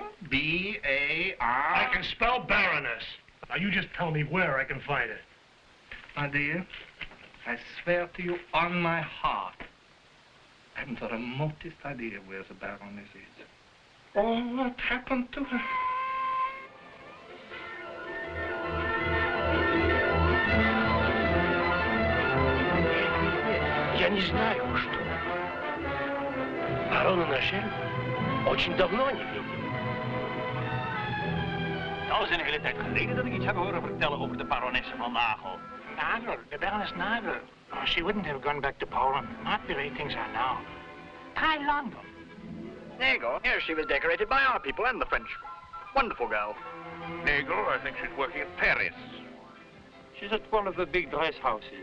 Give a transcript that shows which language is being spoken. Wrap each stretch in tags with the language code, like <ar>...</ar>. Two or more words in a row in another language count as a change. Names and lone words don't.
<en>B-A-R... I can spell Baroness. Now, you just tell me where I can find it. My dear, I swear to you on my heart, I haven't the remotest idea where the Baroness is. Or what happened to her.</en> <ru>Я не знаю, что. Барона нашел? Очень давно не видел.</ru> <nl>Nou, is een hele tijd geleden dat ik iets heb horen vertellen over de baronesse van Nagel.</nl> <en>Nagel, the Baroness Nagel. Oh, she wouldn't have gone back to Poland. Not the way things are now. Try London. Nagel, here she was decorated by our people and the French. Wonderful girl. Nagel, I think she's working at Paris. She's at one of the big dress houses.</en>